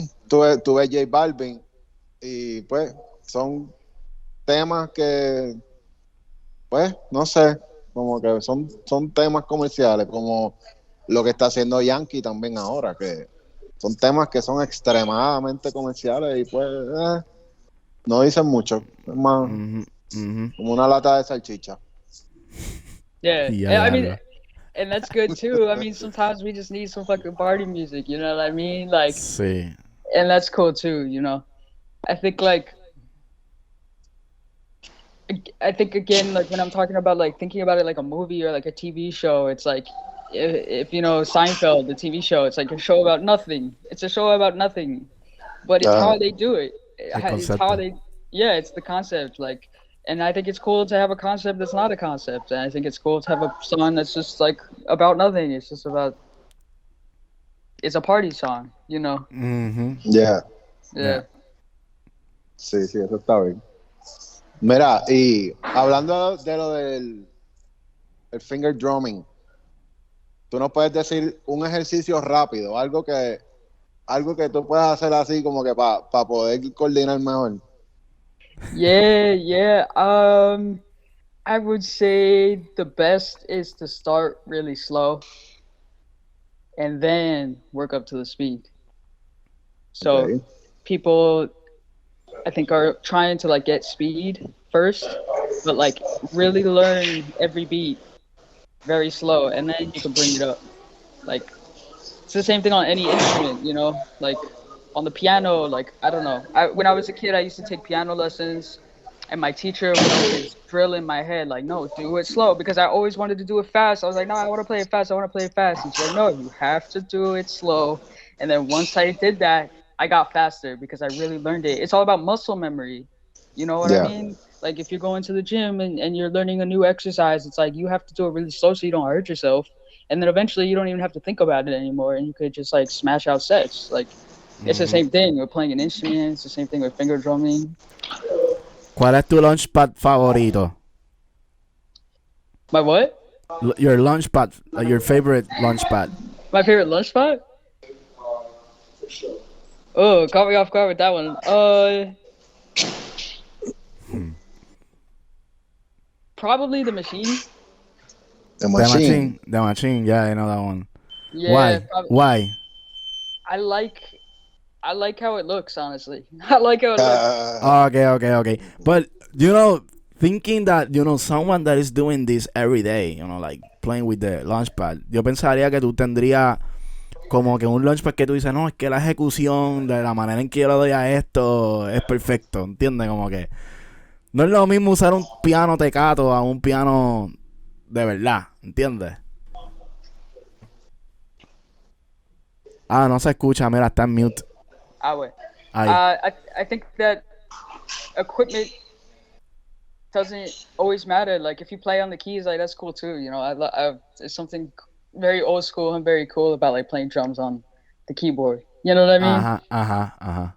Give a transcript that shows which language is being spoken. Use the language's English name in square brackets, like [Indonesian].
[Spanish] tú ves J Balvin y pues son temas que, pues, no sé, como que son temas comerciales, como lo que está haciendo Yankee también ahora, que son temas que son extremadamente comerciales y pues no dicen mucho. Es más Ujú, ujú. como una lata de salchicha. [English] Yeah. [Spanish] Y ya, [English] And I mean, [Spanish] diablo. [English] and that's good too. I mean, sometimes we just need some fucking party music, you know what I mean? Like, [Spanish] Sí. [English] and that's cool too, you know. I think like I think again, like when I'm talking about like thinking about it like a movie or like a TV show, it's like if you know Seinfeld, the TV show, it's like a show about nothing. It's a show about nothing, but it's Ah, how they do it. [Spanish] El [English] It's how [Spanish] concepto. [English] they, yeah, it's the concept. Like, and I think it's cool to have a concept that's not a concept, and I think it's cool to have a song that's just like about nothing. It's just about, it's a party song, you know? Ujú. yeah. Yeah. [Spanish] Sí, sí, eso está bien. Mira, y hablando de lo del el finger drumming, tú nos puedes decir un ejercicio rápido, algo que tú puedas hacer así como que para poder coordinar mejor. [English] Yeah, yeah. I would say the best is to start really slow and then work up to the speed. So Okay. people, I think, are trying to like get speed first, but like really learn every beat very slow, and then you can bring it up. Like it's the same thing on any instrument, you know, like on the piano. Like I don't know. When I was a kid, I used to take piano lessons, and my teacher would always drill in my head, like, no, do it slow, because I always wanted to do it fast. I was like, no, I want to play it fast. I want to play it fast. And she's like, no, you have to do it slow. And then once I did that, I got faster because I really learned it. It's all about muscle memory. You know what I Yeah. mean? Like if you're going to the gym and you're learning a new exercise, it's like you have to do it really slow so you don't hurt yourself. And then eventually you don't even have to think about it anymore and you could just like smash out sets. Like it's the same thing with playing an instrument, it's the same thing with finger drumming. [Spanish] ¿Cuál es tu launchpad favorito? [English] My what? Your launchpad, your favorite launchpad. My favorite lunch spot? Oh, caught me off guard with that one. Probably the machine. The machine. The Machine, yeah, I know that one. Yeah, Why? Why? I like I like how it looks, honestly. I like how it looks. Okay. But, thinking that, someone that is doing this every day, like playing with the launchpad, [Spanish] yo pensaría que tú tendrías como que un launchpad que tú dices, no, es que la ejecución de la manera en que yo le doy a esto es perfecto, ¿entiendes? Como que no es lo mismo usar un piano tecato a un piano de verdad, ¿entiendes? Ah, no se escucha, mira, está en mute. [English] Wait. [Spanish] Ahí. [English] I think that equipment doesn't always matter. Like if you play on the keys, like that's cool too. You know, it's something very old school and very cool about like playing drums on the keyboard. You know what I mean? Ajá.